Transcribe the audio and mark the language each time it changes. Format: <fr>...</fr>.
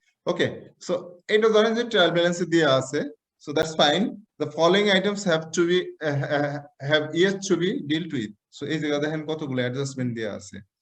<en>Okay, so</en> <bn>এটা ধরেন যে ট্রায়াল ব্যালেন্সে দিয়ে আছে,</bn> <en>so that's fine. The following items have to be have yet to be dealt with. So</en> <bn>এই জায়গা দেখেন কতগুলো অ্যাডজাস্টমেন্ট দেয়া আছে।</bn>